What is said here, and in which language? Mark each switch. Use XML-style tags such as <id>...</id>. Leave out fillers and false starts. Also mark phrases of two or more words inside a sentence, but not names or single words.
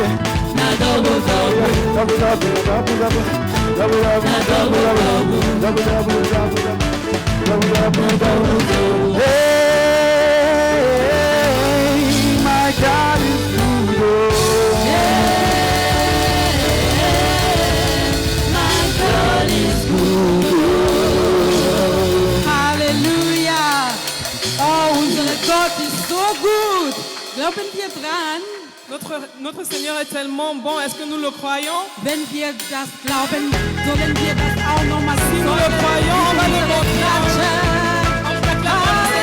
<en>Double double, double double, double double, double double, double double, double double, double double. Hey, my God is good. My God is good.</en> <de>Hallelujah. Oh, unser Gott ist so gut. Glauben wir dran?</de> <fr>Notre Seigneur est tellement bon. Est-ce que nous le croyons?</fr> <de>Wenn wir das glauben, sollen wir das auch nochmal</de> <fr>Si nous le croyons, on va le montrer. On l'acclame.</fr>